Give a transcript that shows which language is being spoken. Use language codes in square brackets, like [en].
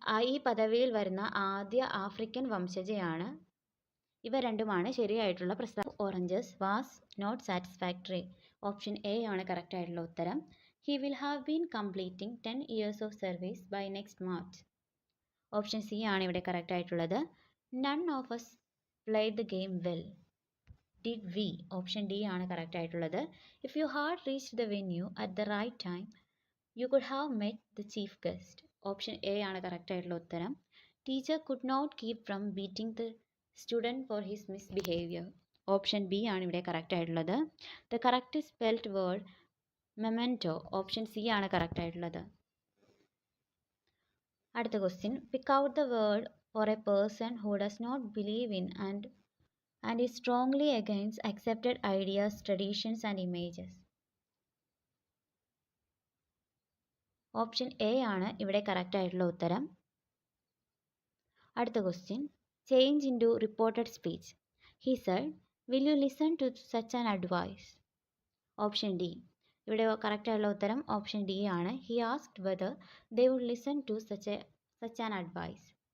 [ml] ഈ പദവിയിൽ വരുന്ന ആദ്യ ആഫ്രിക്കൻ വംശജയാണ്. ഇവ രണ്ടുമാണ് ശരിയായിട്ടുള്ള പ്രസ്താവന. [en] Oranges was not satisfactory. [ml] Option A ആണ് കറക്റ്റ് ആയിട്ടുള്ള ഉത്തരം. [en] He will have been completing 10 years of service by next March. [ml] Option C ആണ് ഇവിടെ കറക്റ്റ് ആയിട്ടുള്ളത്. [en] None of us played the game well. Did we? [ml] Option D ആണ് correct ആയിട്ടുള്ളത്. [en] If you had reached the venue at the right time, you could have met the chief guest. [ml] Option A ആണ് correct ആയിട്ടുള്ള ഉത്തരം. [en] Teacher could not keep from beating the student for his misbehavior. [ml] Option B ആണ് ഇവിടെ correct ആയിട്ടുള്ളത്. [en] The correct spelt word memento. [ml] Option C ആണ് correct ആയിട്ടുള്ളത്. അടുത്ത question. [en] Pick out the word for a person who does not believe in and is strongly against accepted ideas, traditions and images. [ml] Option A ആണ് ഇവിടെ correct ആയിട്ടുള്ള ഉത്തരം. അടുത്ത question. [en] Change into reported speech. He said, will you listen to such an advice? [ml] Option D. ഇവിടെ correct ആയിട്ടുള്ള ഉത്തരം option D ആണ്. [en] He asked whether they would listen to such an advice.